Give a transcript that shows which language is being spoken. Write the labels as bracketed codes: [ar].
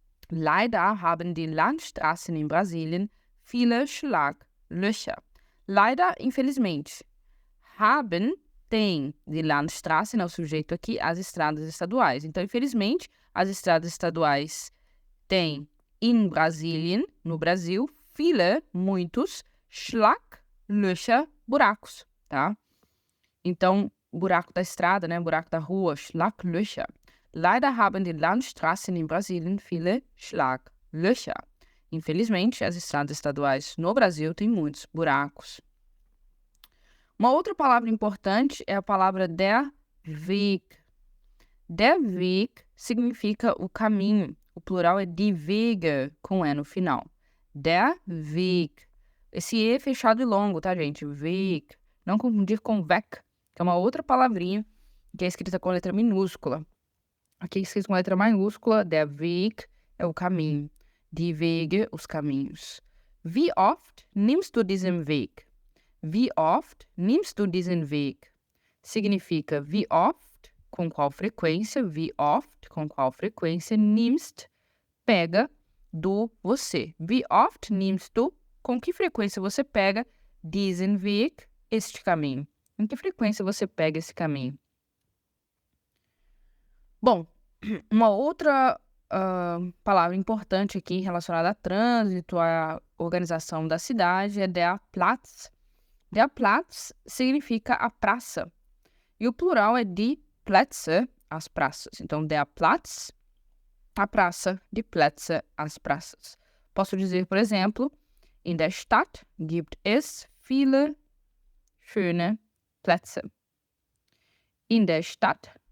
[de] Leider haben die Landstraßen in Brasilien viele Schlaglöcher. [pt] Leider, infelizmente. Haben, tem, die Landstraßen, é o sujeito aqui, as estradas estaduais. Então, infelizmente, as estradas estaduais têm in Brasilien, no Brasil, viele, muitos, Schlaglöcher, buracos, tá? Então, buraco da estrada, né? Buraco da rua, Schlaglöcher. [de] Leider haben die Landstraßen in Brasilien viele Schlaglöcher. [pt] Infelizmente, as estradas estaduais no Brasil têm muitos buracos. Uma outra palavra importante é a palavra der Weg. Der Weg significa o caminho. O plural é die Wege, com E no final. Der Weg. Esse E é fechado e longo, tá, gente? Weg. Não confundir com Weg, que é uma outra palavrinha que é escrita com letra minúscula. Aqui é escrito com letra maiúscula, der Weg é o caminho. Die Wege, os caminhos. [de] Wie oft nimmst du diesen Weg? Wie oft nimmst du diesen Weg? [pt] Significa wie oft, com qual frequência, wie oft, com qual frequência, nimmst, pega, do, você. [de] Wie oft nimmst du, [pt] com que frequência você pega, diesen Weg, este caminho. Em que frequência você pega esse caminho? Bom, uma outra palavra importante aqui relacionada a trânsito, à organização da cidade, é der Platz. Der Platz significa a praça. E o plural é die Plätze, as praças. Então, der Platz, a praça, die Plätze, as praças. Posso dizer, por exemplo, [de] in der Stadt gibt es viele schöne Plätze. In der Stadt